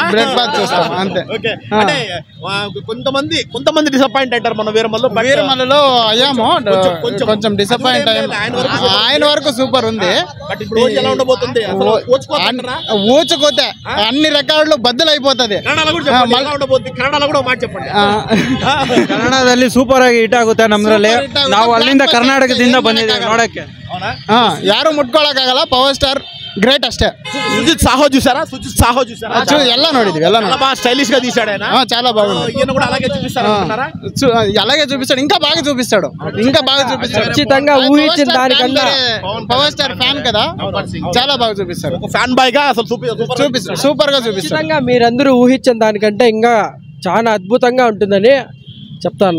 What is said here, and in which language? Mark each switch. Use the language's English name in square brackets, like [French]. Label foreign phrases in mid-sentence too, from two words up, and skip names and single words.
[Telugu] అంతే. కొంతమంది డిసప్పాయింట్ అంటారు మన వీరమల్లలో అయ్యాము, కొంచెం డిసప్పాయింట్ అయ్యాము. ఆయన వరకు సూపర్ ఉంది. ఊచకోతే అన్ని రికార్డులు బద్దలైపోతుంది. [Kannada] ಕನ್ನಡದಲ್ಲಿ ಸೂಪರ್ ಆಗಿ ಹಿಟ್ ಆಗುತ್ತೆ ನಮ್ಮದ್ರಲ್ಲಿ. ನಾವು ಅಲ್ಲಿಂದ ಕರ್ನಾಟಕದಿಂದ ಬಂದಿದ್ದೇವೆ ನೋಡಕ್ಕೆ. ಯಾರು ಮುಟ್ಕೊಳಕ್ಕಾಗಲ್ಲ, ಪವರ್ ಸ್ಟಾರ್ ಗ್ರೇಟ್ ಅಷ್ಟೇ. [Telugu] సుజిత్ సాహో చూసారా? [Kannada] ಎಲ್ಲ ನೋಡಿದ್ವಿ, ಎಲ್ಲ [Telugu] స్టైలిష్ గా తీసాడు ఆయన, చాలా బాగుంది. అలాగే చూపిస్తాడు, ఇంకా బాగా చూపిస్తాడు. ఖచ్చితంగా ఊహించిన దానికన్నా పవర్ స్టార్ ఫ్యాన్ కదా, చాలా బాగా చూపిస్తాడు. [English] fan boy [Telugu] గా అసలు సూపర్ గా చూపిస్తాడు. మీరందరూ ఊహించిన దానికంటే ఇంకా చాలా అద్భుతంగా ఉంటుందని చెప్తాను.